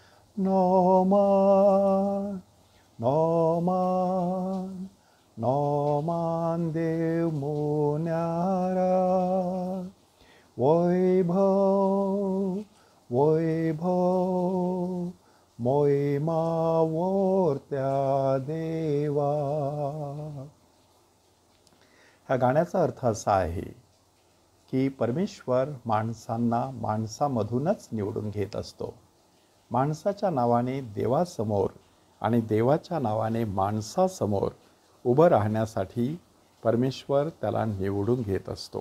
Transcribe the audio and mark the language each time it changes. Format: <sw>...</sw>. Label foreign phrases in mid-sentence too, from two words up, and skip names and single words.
<mr>नोमान नोमान नोमान देव मुन्यारा वैभव वैभव मोहिमा वरत्या देवा. ह्या गाण्याचा अर्थ असा आहे की परमेश्वर माणसांना माणसामधूनच निवडून घेत असतो. माणसाच्या नावाने देवासमोर आणि देवाच्या नावाने माणसासमोर उभं राहण्यासाठी परमेश्वर त्याला निवडून घेत असतो.</mr>